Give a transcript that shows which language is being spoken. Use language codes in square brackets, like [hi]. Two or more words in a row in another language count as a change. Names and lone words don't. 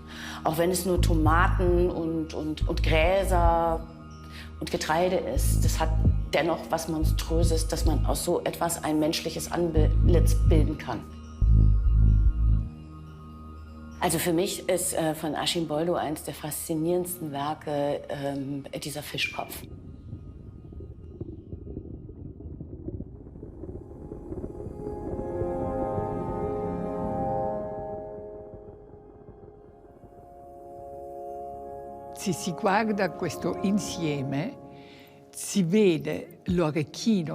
[de] Auch wenn es nur Tomaten und Gräser und Getreide ist, das hat dennoch was Monströses, dass man aus so etwas ein menschliches Antlitz bilden kann. Also für mich ist von Arcimboldo eines der faszinierendsten Werke dieser Fischkopf. [it] Se si guarda questo insieme, si vede l'orecchino